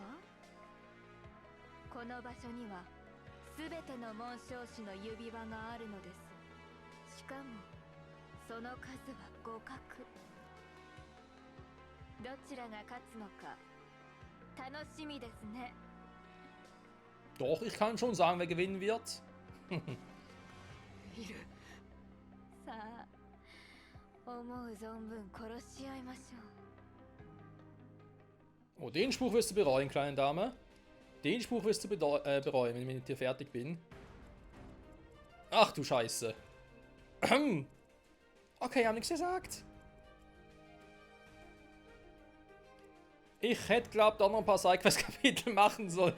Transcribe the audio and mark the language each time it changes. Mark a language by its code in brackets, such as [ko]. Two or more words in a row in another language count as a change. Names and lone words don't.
[ja] この場所にはすべての紋章師の指輪があるのです。しかもその数は互角。どちらが勝つのか楽しみですね。 [de] Doch, ich kann schon sagen, wer gewinnen wird. [ja] さあ、思う存分殺し合いましょう。 [de] Oh, den Spruch wirst du bereuen, kleine Dame. Den Spruch wirst du bereuen, wenn ich mit dir fertig bin. Ach du Scheiße. Okay, haben nichts gesagt. Ich hätte, glaubt, auch noch ein paar Sidequest-Kapitel machen sollen.